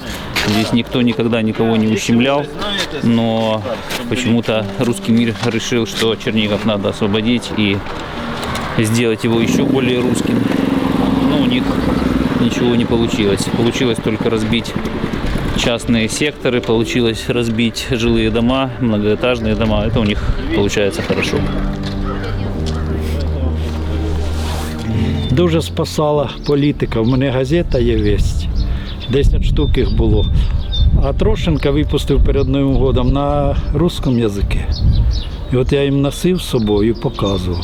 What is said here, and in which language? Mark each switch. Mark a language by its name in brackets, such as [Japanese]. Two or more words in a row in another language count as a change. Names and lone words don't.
[Russian] Здесь никто никогда никого не ущемлял, но почему-то русский мир решил, что Чернигов надо освободить и сделать его еще более русским. Но у них ничего не получилось. Получилось только разбить частные секторы, получилось разбить жилые дома, многоэтажные дома. Это у них получается хорошо. [Ukrainian] Дуже спасала політика. В мене газета є «Весть». 10 штук їх було. А Трошенко випустив перед Новим годом [Russian] на русском язикі. [Ukrainian] І от я їм носив з собою і показував.